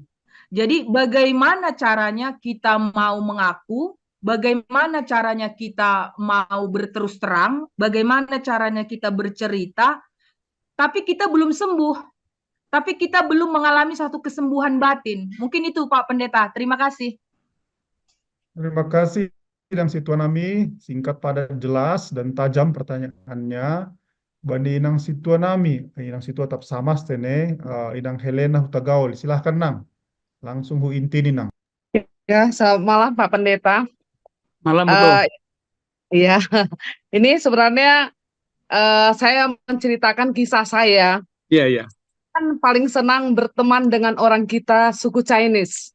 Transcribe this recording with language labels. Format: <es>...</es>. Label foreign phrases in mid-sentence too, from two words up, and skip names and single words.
<id>Jadi bagaimana caranya kita mau mengaku, bagaimana caranya kita mau berterus terang, bagaimana caranya kita bercerita, tapi kita belum sembuh, tapi kita belum mengalami satu kesembuhan batin. Mungkin itu Pak Pendeta, terima kasih. Terima kasih Inang Situanami, singkat padat jelas dan tajam pertanyaannya. Bani Inang Situanami, Inang Situa tetap sama stene, Inang Helena Hutagaul, silahkan Nang, langsung hu inti Nang. Ya, selamat malam Pak Pendeta. Malam betul. Iya, ini sebenarnya saya menceritakan kisah saya. Iya. Kan paling senang berteman dengan orang kita suku Chinese.</id>